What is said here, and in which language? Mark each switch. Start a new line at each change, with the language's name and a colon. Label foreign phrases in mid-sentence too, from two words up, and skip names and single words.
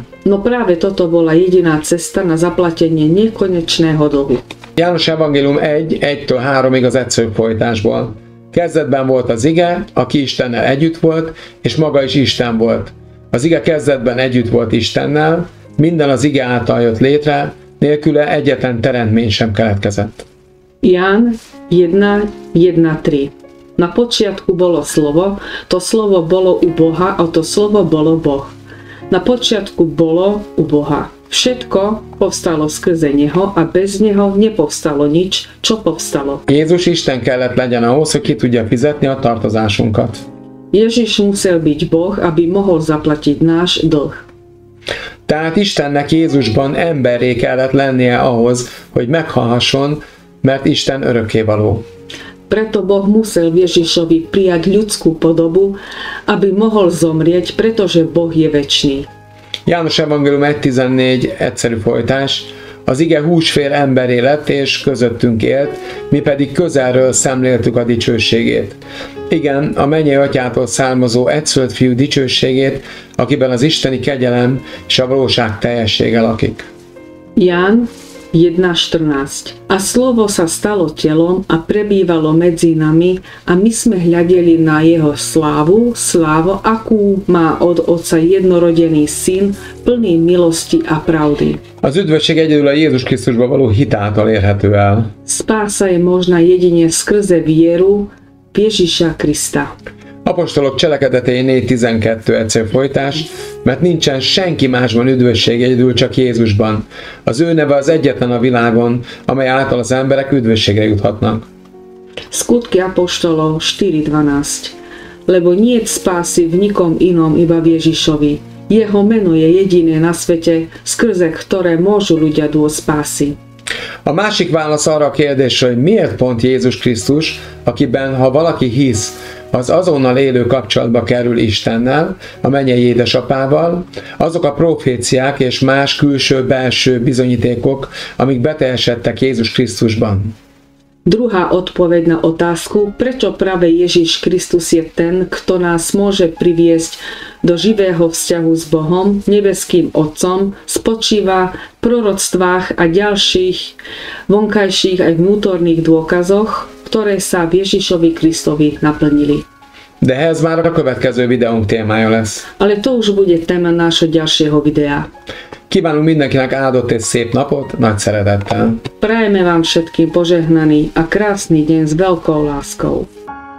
Slovak: No práve toto bola jediná cesta na zaplatenie nekonečného dlhu.
Hungarian: János Evangélium 1, 1-3 az egyszerű folytásból. Kezdetben volt az ige, aki Istennel együtt volt, és maga is Isten volt. Az ige kezdetben együtt volt Istennel, minden az ige által jött létre, nélküle egyetlen teremtmény sem keletkezett.
Slovak: Ján 1:1-3. Na počiatku bolo slovo, to slovo bolo u Boha a to slovo bolo Boh. Na počiatku bolo u Boha. Všetko povstalo skrze neho a bez neho nepovstalo nič, čo povstalo.
Hungarian: Jézus Isten kellett legyen ahhoz, hogy ki tudja fizetni a tartozásunkat.
Slovak: Ježiš musel byť Boh, aby mohol zaplatiť náš dlh.
Hungarian: Tehát Istennek Jézusban emberré kellett lennie ahhoz, hogy meghalhasson, mert Isten örökkévaló.
Slovak: Preto Boh musel Ježišovi prijať ľudskú podobu, aby mohol zomrieť, pretože Boh je večný.
Hungarian: János Evangélium 1.14 egyszerű folytás. Az ige húsvér emberré lett és közöttünk élt, mi pedig közelről szemléltük a dicsőségét. Igen, a mennyei atyától származó egyszülött fiú dicsőségét, akiben az isteni kegyelem és a valóság teljessége lakik.
Slovak: Ján 1.14. A slovo sa stalo telom a prebývalo medzi nami a my sme hľadeli na jeho slávu, akú má od Otca jednorodený syn, plný milosti a pravdy.
Hungarian: Az üdvösség egyedül a Jézus Krisztusba való hit által érhető el.
Slovak: Spása je možná jedine skrze vieru v Ježiša Krista.
Hungarian: Apostolok cselekedetei 4.12 egyszerű folytás, mert nincsen senki másban üdvösség egyedül csak Jézusban. Az ő neve az egyetlen a világon, amely által az emberek üdvösségre juthatnak.
Slovak: Skutky apoštolov 4.12. Lebo niet spásy v nikom inom iba v Ježišovi. Jeho meno je jediné na svete, skrze ktoré môžu ľudia dôjsť spásy.
Hungarian: A másik válasz arra a kérdésre, hogy miért pont Jézus Krisztus, akiben, ha valaki hisz, az azonnal élő kapcsolatba kerül Istennel, a mennyei édesapával, azok a proféciák és más külső-belső bizonyítékok, amik beteljesedtek Jézus Krisztusban.
Slovak: Druhá odpoveď na otázku, prečo práve Ježiš Kristus je ten, kto nás môže priviesť do živého vzťahu s Bohom, nebeským Otcom, spočíva v proroctvách a ďalších vonkajších aj vnútorných dôkazoch, ktoré sa v Ježišovi Kristovi naplnili.
Hungarian: De ez már a következő videónk témája lesz.
Slovak: Ale to už bude téma nášho ďalšieho videa.
Hungarian: Kívánunk mindenkinek áldott és szép napot, nagy szeretettel.
Slovak: Prajeme vám všetkým požehnaný a krásny deň s veľkou láskou.